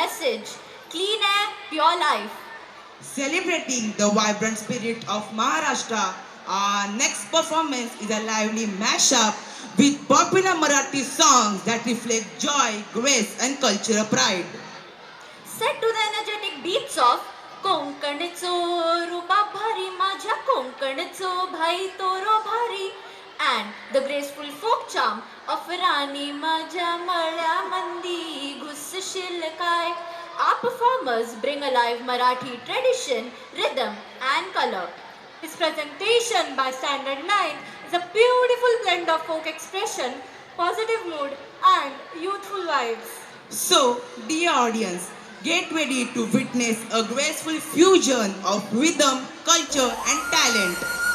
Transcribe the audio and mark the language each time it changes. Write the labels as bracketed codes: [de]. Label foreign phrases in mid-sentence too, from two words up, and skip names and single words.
[en] message: clean air, pure life. Celebrating the vibrant spirit of Maharashtra, our next performance is a lively mashup with popular Marathi songs that reflect joy, grace, and cultural pride. Set to the energetic beats of कोंकणचो रुबा भारी माझ्या कोंकणचो भाई तोरो भारी and the graceful folk charm of राणी माझ्या मळ्यामंदी घुसशील काय. Our performers bring alive Marathi tradition, rhythm and color. His presentation by Standard 9 is a beautiful blend of folk expression, positive mood and youthful vibes. So, dear audience, get ready to witness a graceful fusion of rhythm, culture, and talent.